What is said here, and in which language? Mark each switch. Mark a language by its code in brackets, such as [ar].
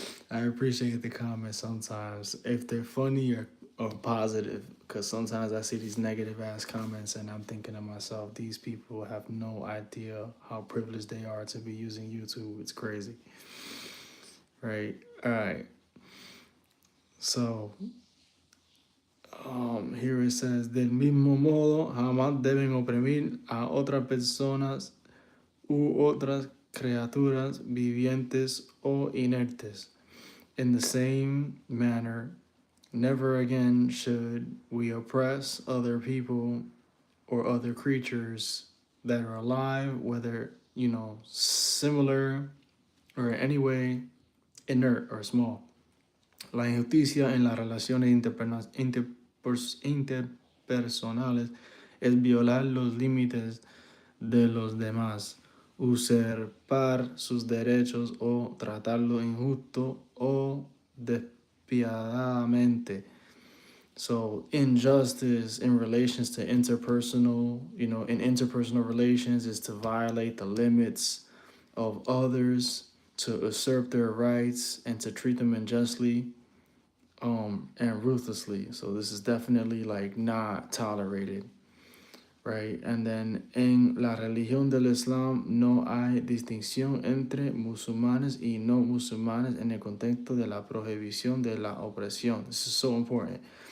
[en] I appreciate the comments sometimes, if they're funny or positive, because sometimes I see these negative ass comments and I'm thinking to myself, these people have no idea how privileged they are to be using YouTube. It's crazy. Right? All right. So, here it says, [es] del mismo modo, jamás deben oprimir a otras personas u otras criaturas vivientes o inertes. [en] In the same manner, never again should we oppress other people or other creatures that are alive, whether, similar or in any way inert or small. [es] La injusticia en las relaciones interpersonales es violar los límites de los demás, usurpar sus derechos o tratarlo injusto o despiadadamente. [en] So injustice in relations to interpersonal, in interpersonal relations is to violate the limits of others, to usurp their rights, and to treat them unjustly, and ruthlessly. So this is definitely like not tolerated, right? And then [es] en la religión del Islam no hay distinción entre musulmanes y no musulmanes en el contexto de la prohibición de la opresión. [en] This is so important.